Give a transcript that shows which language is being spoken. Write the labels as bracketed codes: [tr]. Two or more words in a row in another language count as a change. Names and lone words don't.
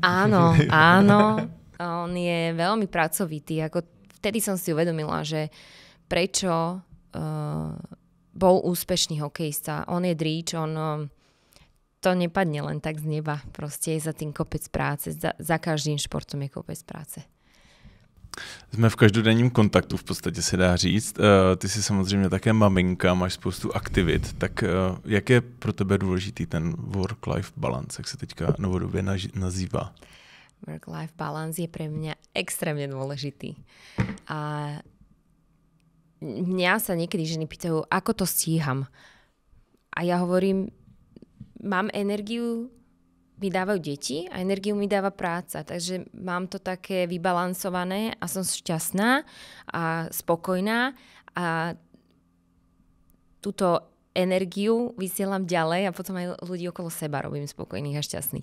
[sk] Áno. On je veľmi pracovitý. Ako vtedy som si uvedomila, že prečo bol úspešný hokejista. On je dríč, to nepadne len tak z neba. Proste je za tým kopec práce. Za každým športom je kopec práce. [cs] Jsme v každodenním kontaktu, v podstatě se dá říct. Ty jsi samozřejmě také maminka, máš spoustu aktivit. Tak jak je pro tebe důležitý ten [en] work-life balance, [cs] jak se teďka novodobě nazývá? [en] Work-life balance [sk] je pre mňa extrémne dôležitý. A mňa sa niekedy ženy pýtajú, ako to stíham. A ja hovorím, mám energiu, mi dávajú deti a energiu mi dáva práca. Takže mám to také vybalansované a som šťastná a spokojná a túto energiu vysielam ďalej a potom aj ľudí okolo seba robím spokojných a šťastných.